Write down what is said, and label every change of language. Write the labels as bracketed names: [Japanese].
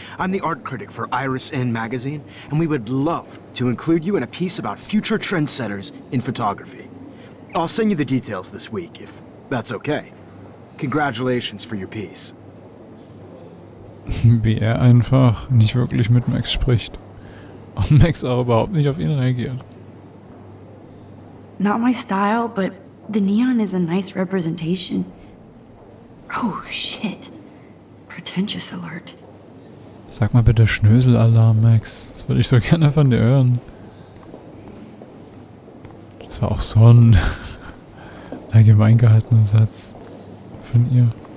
[English] I'm the art critic for Iris N magazine, and we would love to include you in a piece about future trendsetters in photography. I'll send you the details this week, if that's okay. Congratulations for your piece. [German] Wie er einfach nicht wirklich mit Max spricht. Und Max auch überhaupt nicht auf ihn reagiert. [English] Not my style, but the neon is a nice representation. Oh, shit. Pretentious alert. [German] Sag mal bitte Schnöselalarm, Max. Das würde ich so gerne von dir hören. Das war auch so ein allgemein gehaltener Satz von ihr.